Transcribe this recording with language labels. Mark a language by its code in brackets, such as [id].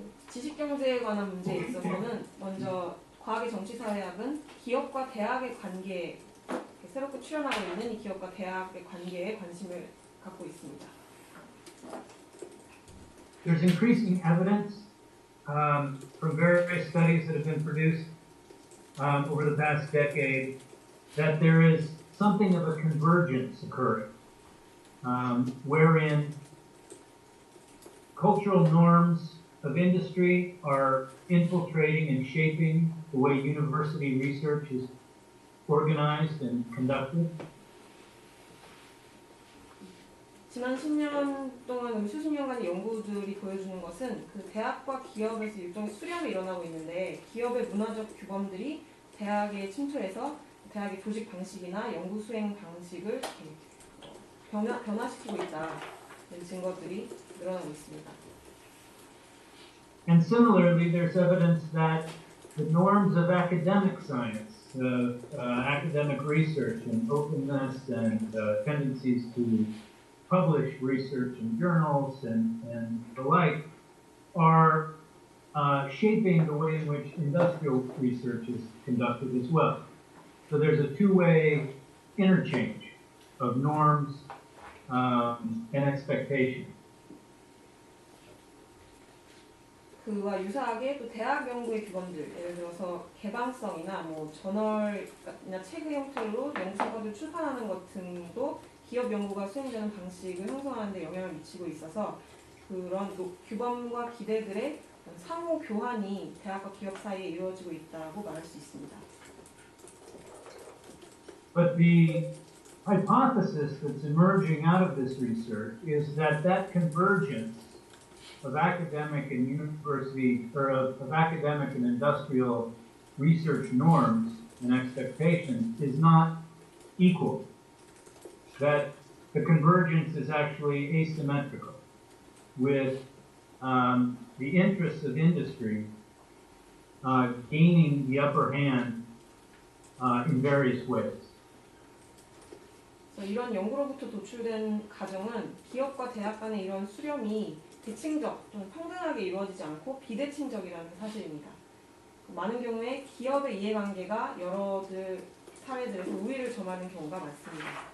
[ko] 지식경제에 관한 문제에 있어서는 먼저 과학의 정치사회학은 기업과 대학의 관계에 새롭게 출현하고 있는 이 기업과 대학의 관계에 관심을 갖고 있습니다. [en] There's increasing evidence from various studies that have been produced over the past decade that there is something of a convergence occurring, wherein cultural norms of industry are infiltrating and shaping the way university research is organized and conducted. [ko] 지난 10년 동안 수십 년간의 연구들이 보여주는 것은 그 대학과 기업에서 일종의 수렴이 일어나고 있는데 기업의 문화적 규범들이 대학에 침투해서 대학의 조직 방식이나 연구 수행 방식을 변화시키고 있다는 증거들이 늘어나고 있습니다. [en] And similarly, there's evidence that the norms of academic science, academic research and openness and tendencies to publish research in journals and the like are shaping the way in which industrial research is conducted as well. So there's a two-way interchange of norms and expectations. [ko] 그와 유사하게 또 대학 연구의 규범들, 예를 들어서 개방성이나 뭐 저널이나 책의 형태로 연구성과를 출판하는 것 등도 기업 연구가 수행되는 방식을 형성하는 데 영향을 미치고 있어서 그런 규범과 기대들의 상호 교환이 대학과 기업 사이에 이루어지고 있다고 말할 수 있습니다. [en] But the hypothesis that's emerging out of this research is that that convergence of academic and university, or of academic and industrial research norms and expectations is not equal. That the convergence is actually asymmetrical, with the interests of industry gaining the upper hand in various ways. [ko] 이런 연구로부터 도출된 가정은 기업과 대학 간의 이런 수렴이 대칭적 또는 평등하게 이루어지지 않고 비대칭적이라는 사실입니다. 많은 경우에 기업의 이해관계가 여러 사회들에서 우위를 점하는 경우가 많습니다.